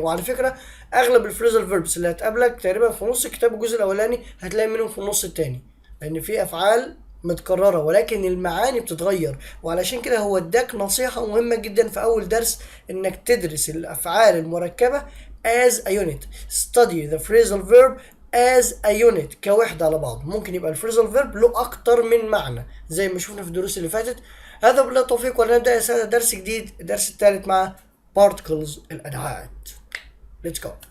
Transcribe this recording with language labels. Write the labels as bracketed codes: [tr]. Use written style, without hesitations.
[ar] وعلى فكره اغلب الفريزال فيربس اللي هتقابلك تقريبا في نص الكتاب الجزء الاولاني هتلاقي منهم في النص التاني، لان في افعال متكرره ولكن المعاني بتتغير. وعلشان كده هو اداك نصيحه مهمه جدا في اول درس، انك تدرس الافعال المركبه [en] as a unit. study the phrasal verb as a unit، [ar] كوحدة على بعض. ممكن يبقى الفريزال فيرب له أكتر من معنى زي ما شفنا في الدروس اللي فاتت. هذا بالله التوفيق، ونبدأ يا سادة درس جديد، الدرس الثالث مع particles الأدوات. [en] Let's go.